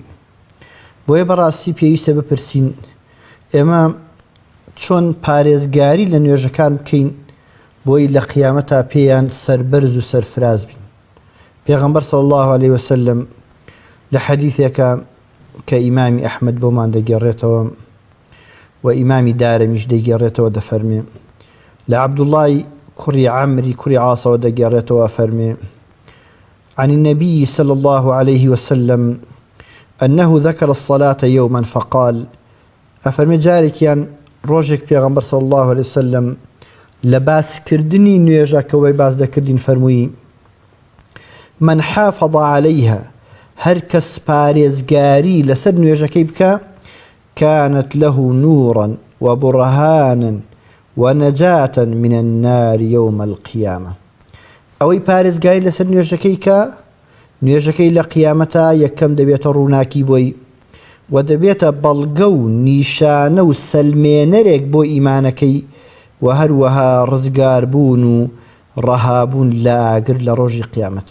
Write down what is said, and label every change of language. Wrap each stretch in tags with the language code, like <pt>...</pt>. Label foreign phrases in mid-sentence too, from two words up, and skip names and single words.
<ckb>بۆیە بەڕاستی پێویستە بپرسین ئێمە چۆن پارێزگاری لە نوێژەکان بکەین بۆی لە قیامەتا پێیان سەربەرز و سەرفراز بین. پێغەمبەر</ckb> <ar>صلی الله عليه وسلم</ar> <ckb>لە حەدیثێکە کە ئیمامی ئەحمەد بۆمان دەگێڕێتەوە و ئیمامی دارەمیش دەگێڕێتەوە دەفەرمێ لە عەبدوڵڵای کوڕی عەمری کوڕی عاسەوە دەگێڕێتەوە فەرمێ</ckb> <ar>عن النبي صلى الله عليه وسلم أنه ذكر الصلاة يوما فقال</ar> <ckb>أفرمي جارێکیان ڕۆژێک پێغەمبەر</ckb> <ar>صلی الله عليه وسلم</ar> <ckb>لە باسکردنی نوێژەکەوەی باس دەکردین فەرمووی</ckb> <ar>من حافظ عليها</ar> <ckb>هەر کەس پارێزگاری لەسەر نوێژەکەی بکە</ckb> <ar>كانت له نورا وبرهانا ونجاة من النار يوم القيامة.</ar> <ckb>ئەوەی پارێزگاری لەسەر نوێژەکەی کە نوێژەکەی لە قیامەتا یەکەم دەبێتە ڕووناکی بۆی و دەبێتە بەڵگە و نیشانە و سەلمێنەرێک بۆ ئیمانەکەی و هەروەها ڕزگار بوون و ڕەهابوون لە ئاگر لە ڕۆژی قیامەت.</ckb>